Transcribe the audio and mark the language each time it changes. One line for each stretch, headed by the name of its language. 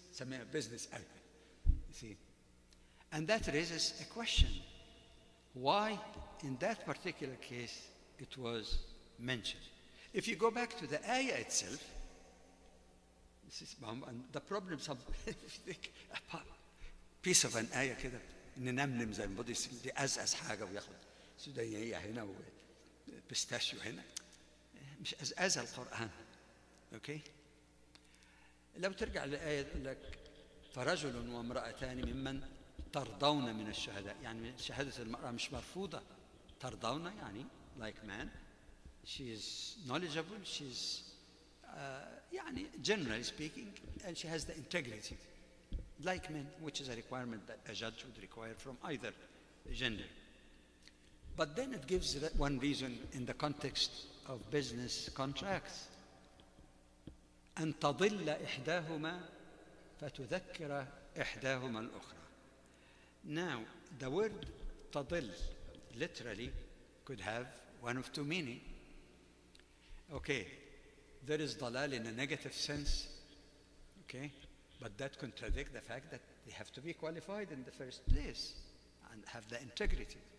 English: It's a business ayah, you see. And that raises a question. Why, in that particular case, it was mentioned? If you go back to the ayah itself, this is the problem. If you think a piece of an ayah
Arabic: كده ننمنم زي البوديس اللي أزأز حاجة وياخد سودانية هنا وبستاشيو هنا، مش أزأز القرآن. اوكي؟ لو ترجع للآية يقول لك فرجل وامرأتان ممن ترضون من الشهداء، يعني شهادة المرأة مش مرفوضة.
English: ترضون يعني like man, she is knowledgeable, she's يعني generally speaking, and she has the integrity like men, which is a requirement that a judge would require from either gender. But then it gives one reason in the context of business contracts.
Arabic: أن تضل إحداهما فتذكر إحداهما الأخرى.
English: Now, the word تضل literally could have one of 2 meanings. Okay, there is dalal in a negative sense, okay, but that contradicts the fact that they have to be qualified in the first place and have the integrity.